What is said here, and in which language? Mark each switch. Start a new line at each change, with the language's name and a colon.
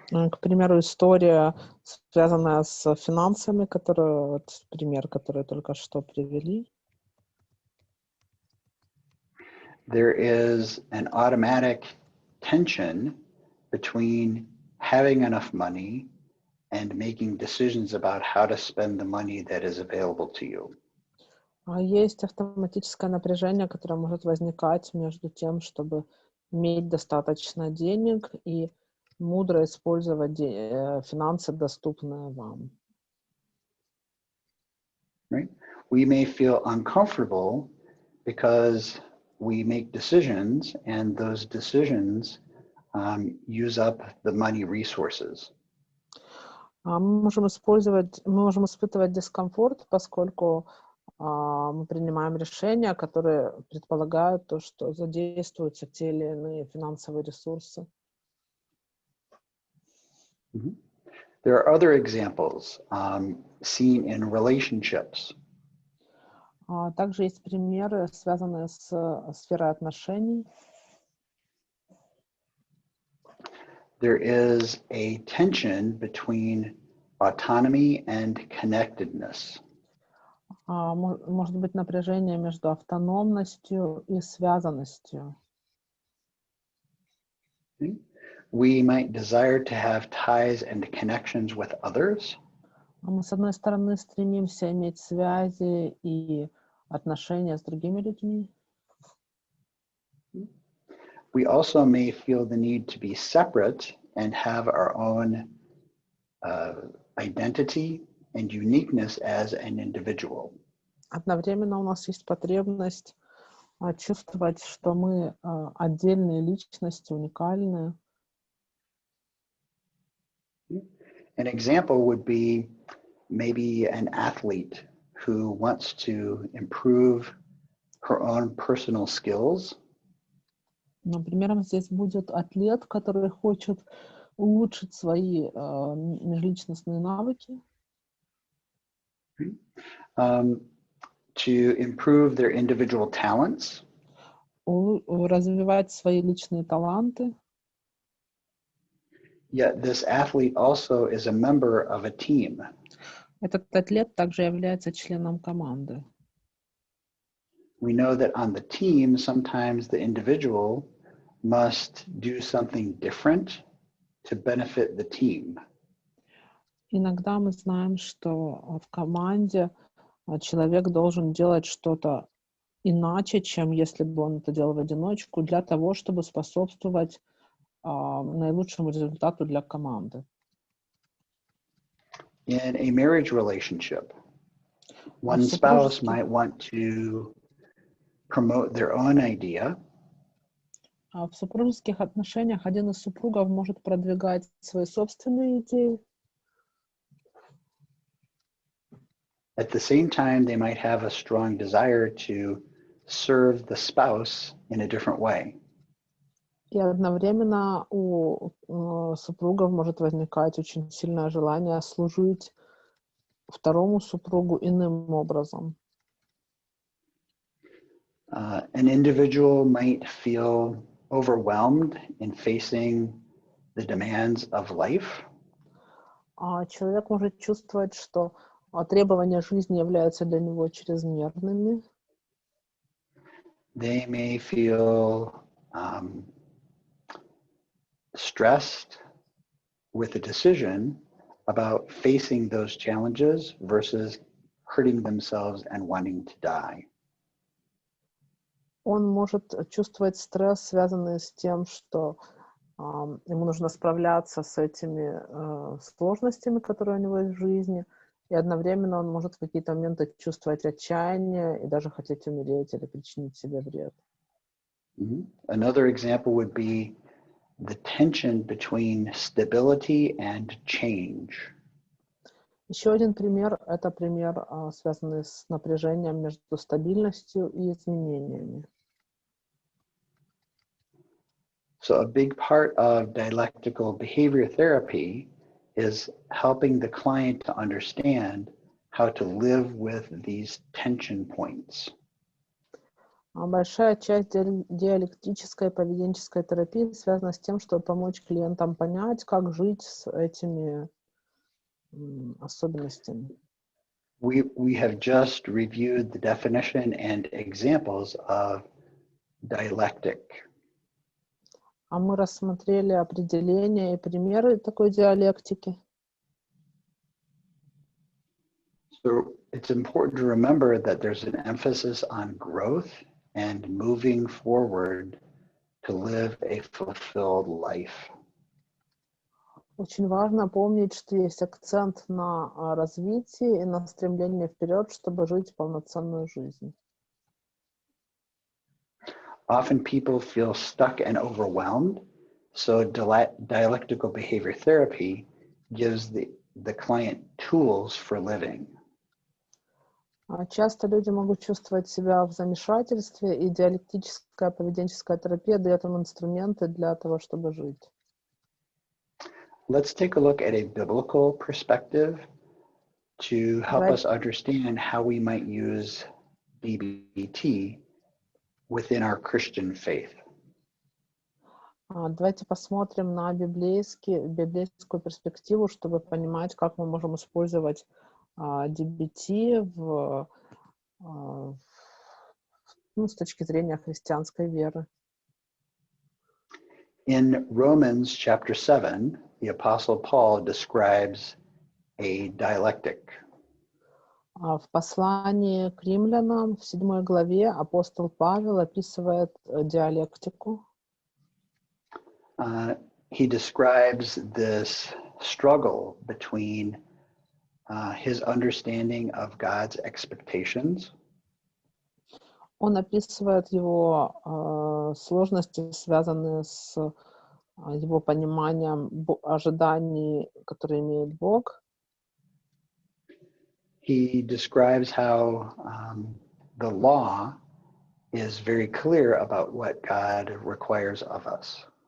Russian: К примеру, история, связанная с финансами, пример, который только что привели.
English: There is an automatic tension between having enough money and making decisions about how to spend the money that is available to you.
Russian: Есть автоматическое напряжение, которое может возникать между тем, чтобы иметь достаточно денег и мудро использовать финансы, доступные вам.
English: Right? We may feel uncomfortable because we make decisions, and those decisions use up the money resources.
Russian: Мы можем испытывать дискомфорт, поскольку мы принимаем решения, которые предполагают то, что задействуются те или иные финансовые ресурсы. Mm-hmm.
English: There are other examples seen in relationships.
Russian: Также есть примеры, связанные с сферой отношений.
English: There is a tension between autonomy and connectedness.
Russian: Может быть напряжение между автономностью и связанностью.
English: We might desire to have ties and connections with others.
Russian: Мы, с одной стороны, стремимся иметь связи и отношения с другими людьми.
English: We also may feel the need to be separate and have our own identity and uniqueness as an individual.
Russian: Одновременно у нас есть потребность чувствовать, что мы отдельные личности, уникальные.
English: An example would be maybe an athlete who wants to improve her own personal skills.
Russian: Например, здесь будет атлет, который хочет улучшить свои межличностные навыки.
English: To improve their individual talents.
Russian: Развивать свои личные таланты.
English: Yet this athlete also is a member of a team.
Russian: Этот атлет также является членом команды.
English: We know that on the team, sometimes the individual must do something different to benefit the team.
Russian: Иногда мы знаем, что в команде человек должен делать что-то иначе, чем если бы он это делал в одиночку, для того, чтобы способствовать наилучшему результату для команды.
English: In a marriage relationship, one spouse might want to promote their own idea.
Russian: В супружеских отношениях один из супругов может продвигать свои собственные идеи.
English: At the same time, they might have a strong desire to serve the spouse in a different way.
Russian: И одновременно у супругов может возникать очень сильное желание служить второму супругу иным образом.
English: An individual might feel overwhelmed in facing the demands of life.
Russian: Человек может чувствовать, что требования жизни являются для него чрезмерными.
English: They may feel stressed with the decision about facing those challenges versus hurting themselves and wanting to die.
Russian: Он может чувствовать стресс, связанный с тем, что ему нужно справляться с этими сложностями, которые у него есть в жизни, и одновременно он может в какие-то моменты чувствовать отчаяние и даже хотеть умереть или причинить себе вред.
English: Another example would be the tension between stability and change.
Russian: Еще один пример — это пример, связанный с напряжением между стабильностью и изменениями.
English: So a big part of dialectical behavior therapy is helping the client to understand how to live with these tension points.
Russian: Большая часть диалектической поведенческой терапии связана с тем, чтобы помочь клиентам понять, как жить с этими особенностями.
English: We have just reviewed the definition and examples of dialectic.
Russian: Мы рассмотрели определения и примеры такой диалектики.
English: So it's important to remember that there's an emphasis on growth and moving forward to live a fulfilled life.
Russian: Очень важно помнить, что есть акцент на развитии и на стремлении вперед, чтобы жить полноценную жизнь.
English: Often people feel stuck and overwhelmed, so dialectical behavior therapy gives the client tools for living.
Russian: Часто люди могут чувствовать себя в замешательстве, и диалектическая поведенческая терапия дает им инструменты для того, чтобы жить.
English: Let's take a look at a biblical perspective to help us understand how we might use DBT within our Christian faith.
Russian: Давайте посмотрим на библейскую перспективу, чтобы понимать, как мы можем использовать DBT с точки зрения христианской веры.
English: In Romans chapter 7, the Apostle Paul describes a dialectic.
Russian: В послании к римлянам в 7 главе апостол Павел описывает диалектику.
English: He describes this struggle between his understanding of God's expectations
Russian: Он описывает его сложности, связанные с его пониманием ожиданий, которые имеет Бог.
English: He describes how the law is very clear about what God requires of us.